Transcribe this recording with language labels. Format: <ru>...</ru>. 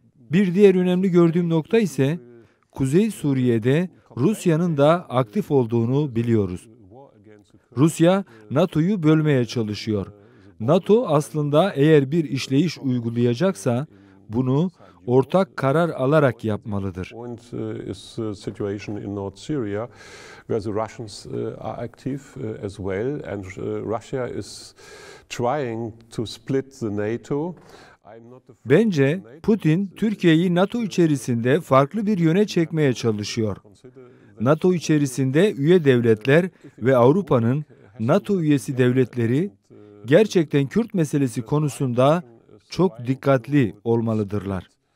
<tr>Bir diğer önemli gördüğüm nokta ise Kuzey Suriye'de Rusya'nın da aktif olduğunu biliyoruz. Rusya NATO'yu bölmeye çalışıyor. NATO aslında eğer bir işleyiş uygulayacaksa bunu ortak karar alarak yapmalıdır.</tr> <en>Situation in North Syria, where the Russians are active as well, and Russia is trying to split the NATO.</en> <tr>Bence Putin, Türkiye'yi NATO içerisinde farklı bir yöne çekmeye çalışıyor. NATO içerisinde üye devletler ve Avrupa'nın NATO üyesi devletleri gerçekten Kürt meselesi konusunda çok dikkatli olmalıdırlar.</tr>